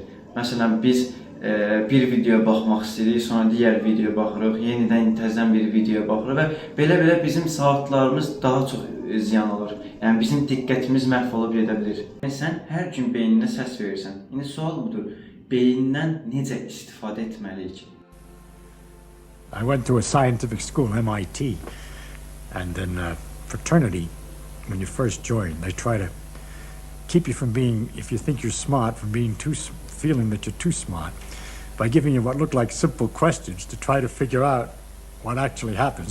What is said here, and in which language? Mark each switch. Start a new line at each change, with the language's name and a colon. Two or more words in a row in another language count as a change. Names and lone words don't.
Azerbaijani: Məsələn, biz bir videoya baxmaq istəyirik, sonra digər videoya baxırıq, yenidən təzədən bir videoya baxırıq və belə-belə bizim saatlarımız daha çox ziyan olur. Yəni bizim diqqətimiz məhv olub gedə bilir. Sən hər gün beyninə səs verirsən. İndi sual budur, beyindən necə istifadə etməliyik?
English: I went to a scientific school, MIT, and in fraternity, when you first join, they try to keep you from being, if you think you're smart, from being feeling that you're too smart, by giving you what look like simple questions to try to figure out what actually happens.